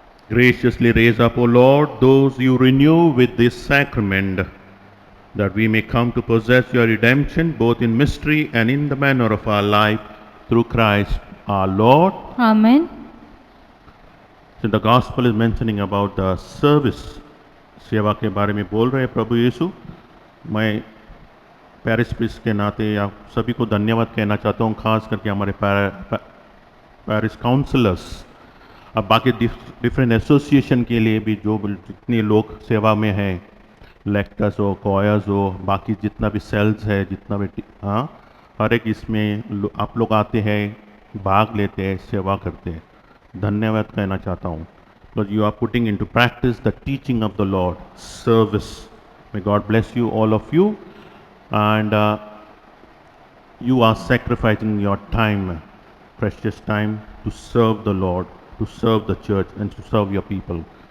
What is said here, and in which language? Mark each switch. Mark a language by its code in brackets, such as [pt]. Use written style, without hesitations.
[en] Graciously raise up, O Lord, those you renew with this sacrament, that we may come to possess your redemption both in mystery and in the manner of our life, through Christ our Lord. Amen. So the gospel is mentioning about the service. [hi] सेवा के बारे में बोल रहे हैं प्रभु यीशु. मैं Paris प्रिस के नाते आप सभी को धन्यवाद कहना चाहता हूँ, खास करके हमारे पेरिस काउंसलर्स, अब बाकी डिफरेंट एसोसिएशन के लिए भी जो जितने लोग सेवा में हैं, लेक्टर्स हो, कॉयर्स हो, बाकी जितना भी सेल्स है, जितना भी हाँ, हर एक इसमें आप लोग आते हैं, भाग लेते हैं, सेवा करते हैं. धन्यवाद कहना चाहता हूँ. [en] Because you are putting into practice the teaching of the Lord, service. May God bless you, all of you. And you are sacrificing your time, precious time, to serve the Lord, to serve the church, and to serve your people.